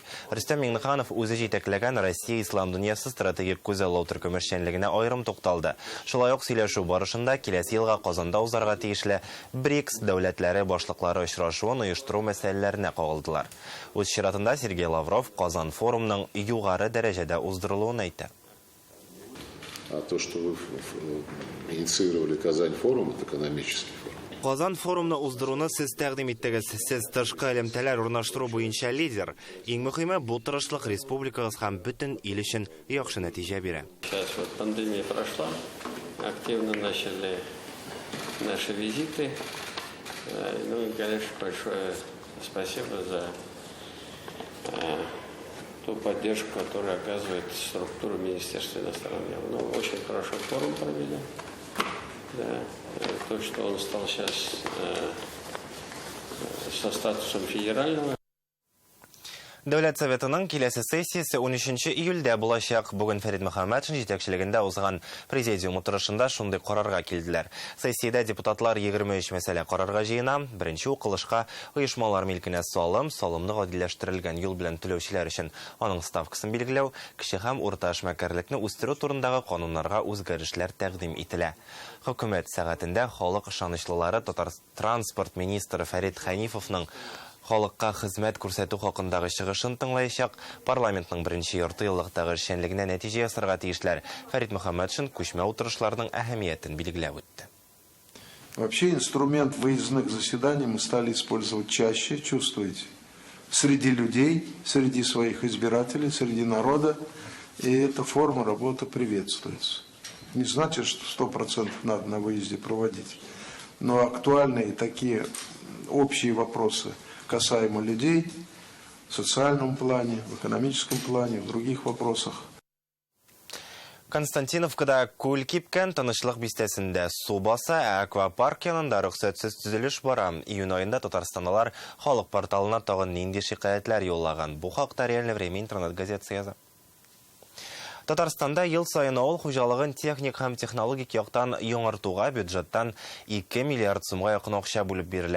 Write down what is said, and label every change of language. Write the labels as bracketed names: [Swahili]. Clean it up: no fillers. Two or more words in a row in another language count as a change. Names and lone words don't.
[Tatar] Рөстәм Миңнеханов үзе җитәкләгән Россия ислам дөньясы стратегик күзаллау төркемешчәнлегенә аерым тукталды. Шулай ук сөйләшү барышында киләсе елга Казанда узарга тиешле БРИКС дәүләтләре башлыклары очрашуын оештыру мәсьәләләренә кагылдылар. Үз чиратында Сергей Лавров Казан форумның югары дәрәҗәдә уздырылуын әйтте. [Russian] А то, что вы инициировали Казань форум, это экономический форум. [Tatar] Казан форумны уздыруны сез тәкъдим иттегез. Сез тышкы элемтәләр урнаштыру буенча лидер. Иң мөһиме бу тырышлык республикагыз һәм бөтен ил өчен яхшы нәтиҗә бирә. [Russian] Сейчас вот пандемия прошла, активно начали наши визиты. Ну и, конечно, большое спасибо за ту поддержку, которую оказывает структура Министерства иностранных дел. Ну, очень хороший форум провели. Да. То, что он стал сейчас со статусом федерального. [Tatar] Дәүләт советының киләсе сессиясе 13 июльдә булачак. Бүген Фәрит Мөхәммәтшин җитәкчелегендә узган президиум утырышында шундый карарга килделәр. Сессиядә депутатлар 23 мәсьәлә карарга җыена. Беренче укылышка оешмалар милкенә салымны гадиләштерелгән юл белән түләүчеләр өчен аның ставкасын билгеләү, кече һәм урта эшмәкәрлекне үстерү турындагы кануннарга үзгәрешләр тәкъдим ителә. Хөкүмәт сәгатендә халык ышанычлылары транспорт министры Фәрит Хәнифовның халыкка хезмәт күрсәтү хакындагы чыгышын тыңлаячак. Парламентның беренче ярты еллыктагы эшчәнлегенә нәтиҗә ясарга тиешләр. Фәрит Мөхәммәтшин күчмә утырышларның әһәмиятен билгеләп үтте. [Russian] Вообще инструмент выездных заседаний мы стали использовать чаще, чувствуете, среди людей, среди своих избирателей, среди народа. И эта форма работы приветствуется. Не значит, что 100% надо на выезде проводить. Но актуальные такие общие вопросы касаемо людей в социальном плане, в экономическом плане, в других вопросах. [Tatar] Константиновкада күл кипкән тынычлык бистәсендә су баса, аквапарк янында рөхсәтсез төзелеш бара. Июнь айында Татарстанлылар халык порталына тагын нинди шикаятьләр юллаган. Бу хакта Реальное время интернет газетасы яза. Татарстанда ел сайын авыл хуҗалыгын техник һәм технологик яктан яңартуга бюджеттан 2 миллиард сумга якын акча бүлеп бирелә.